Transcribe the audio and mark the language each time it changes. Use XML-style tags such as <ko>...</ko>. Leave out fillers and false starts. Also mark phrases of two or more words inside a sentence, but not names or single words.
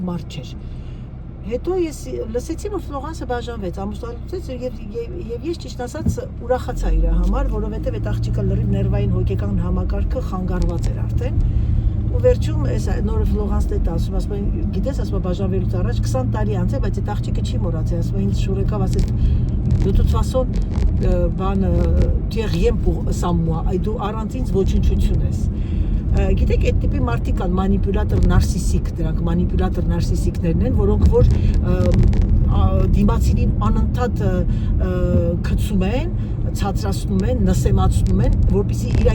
<hy>մարդ չէր։ Հետո ես լսեցի, որ Ֆլորանսը բաժանվեց, ամուսնալուծեց եւ ես ճիշտ ասած ուրախացա իր համար, որովհետեւ այդ աղջիկը լրիվ ներվային հոգեկան համակարգը խանգարված էր արդեն։ Ու վերջում այս նորը Ֆլորանսն է ասում, գիտես, ասում բաժանվելուց առաջ 20 տարի անց է, բայց այդ աղջիկը չի մոռացել, ասում ինձ շուրեկավ ասել</hy> <fr>de toute façon</fr> <hy>բանը</hy> <fr>tu es rien pour sans moi,</fr> <hy>այ դու առանց ինձ ոչնչություն ես։ Գիտեք, այդ տիպի մարդիկ կան մանիպուլատոր նարսիսիկ, դրանք մանիպուլատոր նարսիսիկներն են, որոնք որ դիմացինին անընդհատ գցում են, ցածրացնում են, նսեմացնում են, որպեսզի</hy>